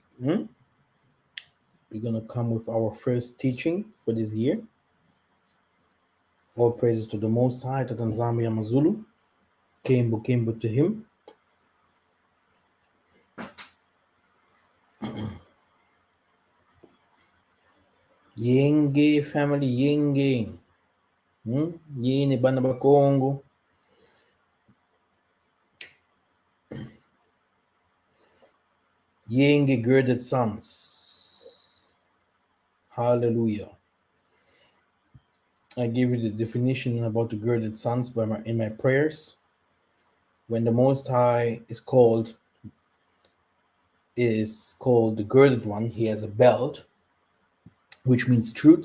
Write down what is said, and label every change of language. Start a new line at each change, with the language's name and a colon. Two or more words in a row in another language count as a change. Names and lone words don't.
English: We're going to come with our first teaching for this year. All praises to the Most High, Tatanzambi Amazulu. Kimbo to him. Yenge family, yenge.
Kongo: Yene bana bakongo. Yenge
English: girded sons. Hallelujah. I give you the definition about the girded sons in my prayers. When the Most High is called the girded one, he has a belt, which means truth.